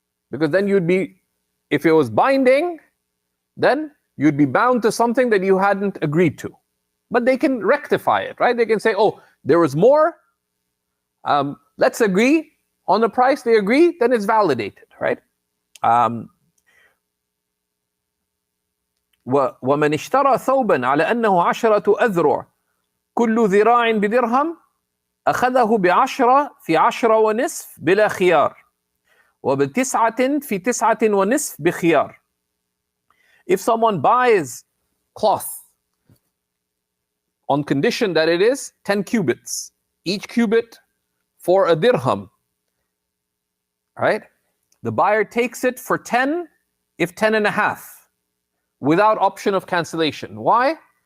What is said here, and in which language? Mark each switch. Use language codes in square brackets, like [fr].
[en] Because then you'd be, if it was binding, then you'd be bound to something that you hadn't agreed to. But they can rectify it, right? They can say, oh, there was more, let's agree on the price. They agree, then it's validated, right? [ar] ومن اشترى ثوبا على أنه 10 أذرع كل ذراع بدرهم أخذه ب10 في 10.5 بلا خيار وب9 في 9.5 بخيار. [en] If someone buys cloth on condition that it is 10 cubits, each cubit for a dirham, right? The buyer takes it for 10, if 10.5, without option of cancellation. Why?